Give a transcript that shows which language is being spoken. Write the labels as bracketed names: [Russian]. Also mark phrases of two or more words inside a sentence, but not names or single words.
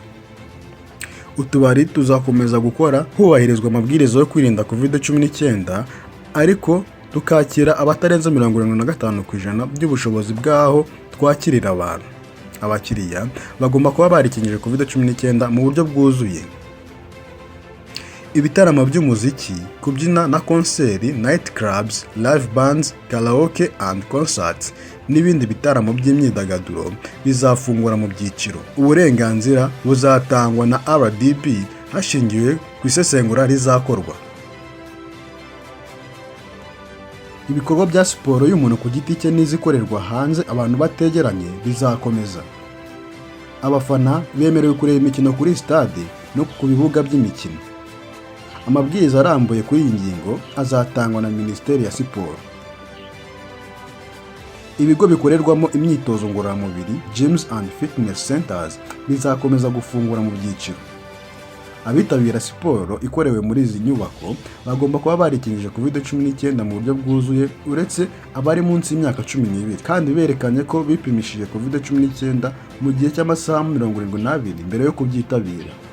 [Kinyarwanda] Utubari tuzakomeza gukora hubahirizwa amabwiriza yo kwirinda COVID-19 ariko tukakira abatarenze 75% by'ubushobozi bwaho twakirira abantu. Abakiriya bagomba kuba barikingije COVID-19 mu buryo bwuzuye. Ibitaramo by'umuziki, kubyina na konseri, [English] night clubs, live bands, karaoke and concerts [Kinyarwanda] n'ibindi bitaramo by'imyidagaduro bizafungura mu byiciro. Uburenganzira buzatangwa na RDB hashingiwe ku isesengura rizakorwa. Ibikorwa bya siporo y'umuntu ku giti cye n'izikorerwa hanze abantu bategeranye bizakomeza. Abafana bemerewe kureba imikino kuri stade no ku bibuga by'imikino. Amabwiriza arambuye kuri iyi ngingo azatangwa na Minisiteri ya Siporo. Ibigo bikorerwamo imyitozo ngororamubiri, [English] gyms and fitness centers [Kinyarwanda] bizakomeza gufungura mu byiciro. Abitabira siporo ikorewe muri izi nyubako bagomba kuba barikingije COVID-19 mu buryo bwuzuye uretse abari munsi y'imyaka 12 kandi berekanye ko bipimishije COVID-19 mu gihe cy'amasaha 72 mbere yo kubyitabira.